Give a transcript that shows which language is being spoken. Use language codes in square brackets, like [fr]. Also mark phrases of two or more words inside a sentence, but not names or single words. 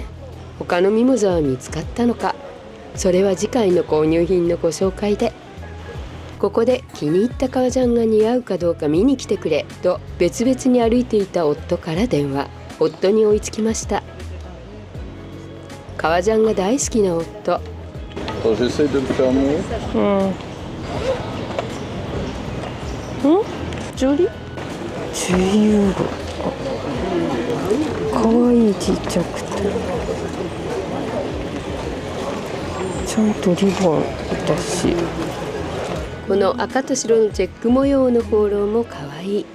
[ja] 他のミモザは見つかったのか、それは次回の購入品のご紹介で。ここで気に入った革ジャンが似合うかどうか見に来てくれと別々に歩いていた夫から電話。夫に追いつきました。革ジャンが大好きな夫。 [fr] Attends, j'essaye de le fermer. [ja] ジョリ10ユーロ。かわいい、ちっちゃくてちゃんとリボンだし、この赤と白のチェック模様のフォローもかわいい。